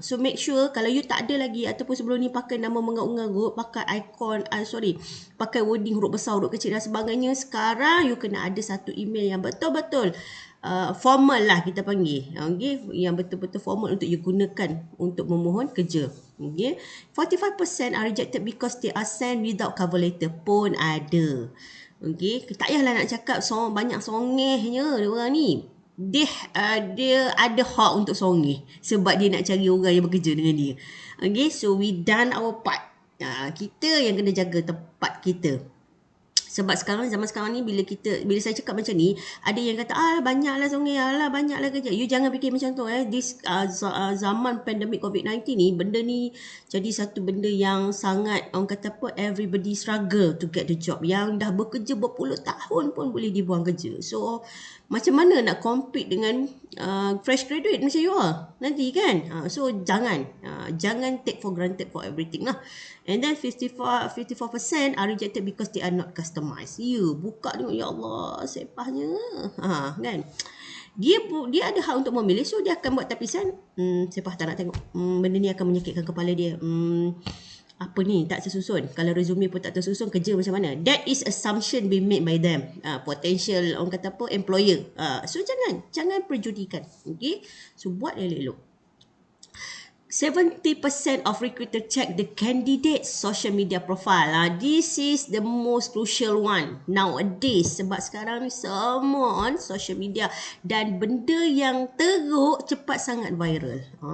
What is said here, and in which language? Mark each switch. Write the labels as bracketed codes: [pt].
[ms] So make sure kalau you tak ada lagi ataupun sebelum ni pakai nama mengarut-ngarut, pakai icon, pakai wording huruf besar, huruf kecil dan sebagainya, sekarang you kena ada satu email yang betul-betul formal lah kita panggil. Okay? Yang betul-betul formal untuk you gunakan untuk memohon kerja. Okay? [en] 45% are rejected because they are sent without cover letter [ms] pun ada. Okay? Tak payahlah nak cakap banyak songehnya dia orang ni. Dia ada hak untuk songeh sebab dia nak cari orang yang bekerja dengan dia. Okay? [en] So we done our part. [ms] Kita yang kena jaga tempat kita. Sebab zaman sekarang ni bila saya cakap macam ni, ada yang kata banyaklah Sungai, banyaklah kerja. You jangan fikir macam tu zaman pandemik COVID-19 ni, benda ni jadi satu benda yang sangat orang kata apa, [en] everybody struggle to get the job. [ms] Yang dah bekerja berpuluh tahun pun boleh dibuang kerja. So macam mana nak compete dengan fresh graduate macam you all nanti kan. [en] So jangan take for granted for everything lah. And then 54% are rejected because they are not customized. [ms] You buka tengok, ya Allah, sepahnya. Kan? Dia ada hak untuk memilih, so dia akan buat tapisan. Sepah tak nak tengok. Benda ni akan menyakitkan kepala dia. Apa ni, tak tersusun. Kalau resume pun tak tersusun, kerja macam mana? [en] That is assumption being made by them. [ms] Potential, orang kata apa, employer. So jangan perjudikan. Okay? So buat elok-elok. [en] 70% of recruiter check the candidate's social media profile. This is the most crucial one nowadays. [ms] Sebab sekarang ni semua on social media. Dan benda yang teruk cepat sangat viral.